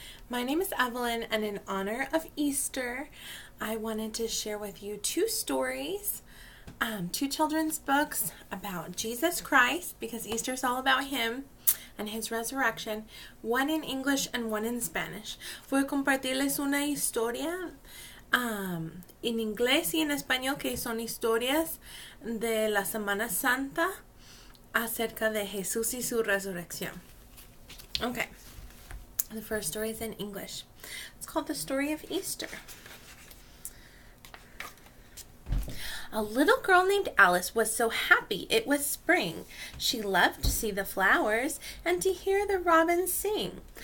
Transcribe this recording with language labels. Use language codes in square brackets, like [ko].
[en] My name is Evelyn, and in honor of Easter, I wanted to share with you two stories, two children's books about Jesus Christ, because Easter is all about Him and His resurrection, one in English and one in Spanish. [es] Voy a compartirles una historia en inglés y en español, que son historias de la Semana Santa acerca de Jesús y su resurrección. [en] Okay. The first story is in English. It's called The Story of Easter. A little girl named Alice was so happy it was spring. She loved to see the flowers and to hear the robins sing.